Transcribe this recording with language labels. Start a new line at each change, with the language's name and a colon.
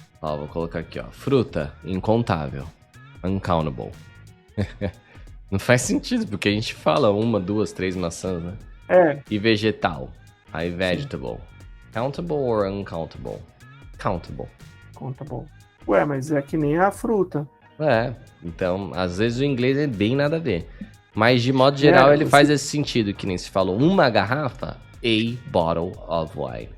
Portuguese: Vou colocar aqui, fruta, incontável. Uncountable. Não faz sentido, porque a gente fala 1, 2, 3 maçãs, né? E vegetal. Aí vegetable.
English: Countable or uncountable? Countable. Countable.
Portuguese: Ué, mas é que nem a fruta. Então, às vezes o inglês é bem nada a ver. Mas, de modo geral, ele faz esse sentido, que nem se falou. Uma garrafa,
English: a bottle of wine.